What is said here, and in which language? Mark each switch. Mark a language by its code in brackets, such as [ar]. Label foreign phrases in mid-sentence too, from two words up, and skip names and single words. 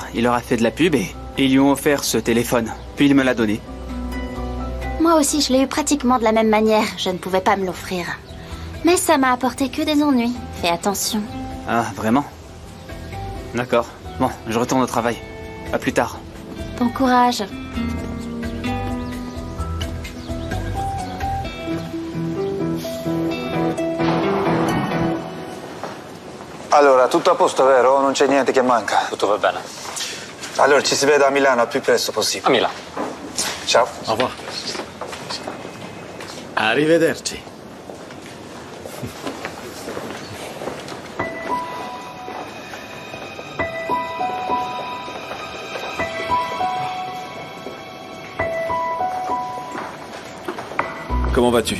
[fr] Il leur a fait de la pub et ils lui ont offert ce téléphone. Puis il me l'a donné. Moi aussi, je l'ai eu pratiquement de la même manière. Je ne pouvais pas me l'offrir. Mais ça m'a apporté que des ennuis. Fais attention. Ah, vraiment? D'accord. Bon, je retourne au travail. À plus tard. Bon courage. [it] Allora, tutto a posto, vero? Non c'è niente che manca? Tutto va bene. Allora, ci si vede a Milano al più presto possibile. A Milano. Ciao. [fr] Au revoir. Arrivederci. Comment vas-tu?